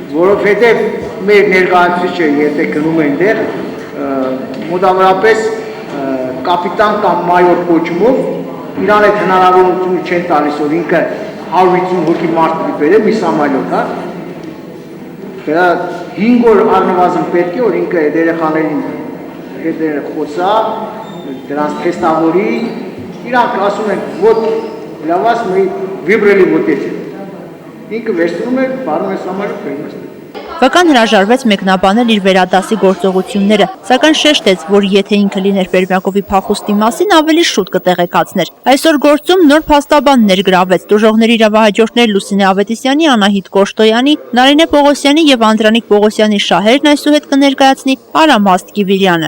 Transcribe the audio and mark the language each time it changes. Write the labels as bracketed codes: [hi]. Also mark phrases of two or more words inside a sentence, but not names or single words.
[hy] Որովհետեւ մեր ներկայացուցիչը եթե գնում են դեր, մոտավորապես կապիտան կամ մայոր կոչումով իրան այդ հնարավորությունը չեն տալիս, որ ինքը 150 հոգի մարդ բերել մի սամալյոտ, հա։ Դա 5 օր առնվազն պետք է, որ ինքը այդ երեխաներին հետ խոսա, դրանց թեստավորի, իրանք ասում են, [ru] вот для вас мы выбрали вот эти։ [hy] Ինքը վերցնում է, բարում է սամալյոտ, բերում է։ Վկան հրաժարվեց մեկնաբանել իր վերադասի գործողությունները, սակայն շեշտեց, որ եթե ինքը լիներ Պերմյակովի փախուստի մասին, ավելի շուտ կտեղեկացներ։ Այսօր գործում նոր փաստաբան ներգրավեց դժողների իրավահաջորդներ Լուսինե Ավետիսյանի, Անահիտ Կոշտոյանի, Նարինե Պողոսյանի եւ Անդրանիկ Պողոսյանի շահերն այսուհետ կներկայացնի Արամաստ Գիվիրյանը։